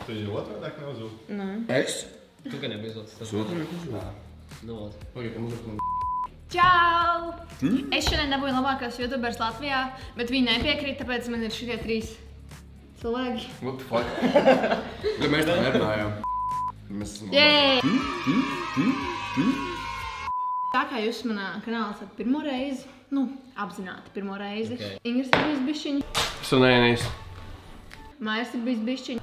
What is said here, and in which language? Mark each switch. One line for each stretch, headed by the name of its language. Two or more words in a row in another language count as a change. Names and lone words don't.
Latvian: Tu jau otrādāk neuzūti? Nē. Es? Tu gan nebija uzūtis. Es otrādāk uzūtu. Nu, Pagaid, muzika. Čau! Es šodien dabūju labākos youtubers Latvijā, bet viņi nepiekrīt, tāpēc man ir šitie 3 cilvēki.
English: What the fuck?
Latvian: Bet mēs tā nerunājām. Mēs esam Jē! Tā kā jūs manā kanālā esat pirmo reizi, nu, apzināti pirmo reizi. Ingris ir bijis bišķiņi. Sunēnijas. Mājers ir bijis bišķiņi.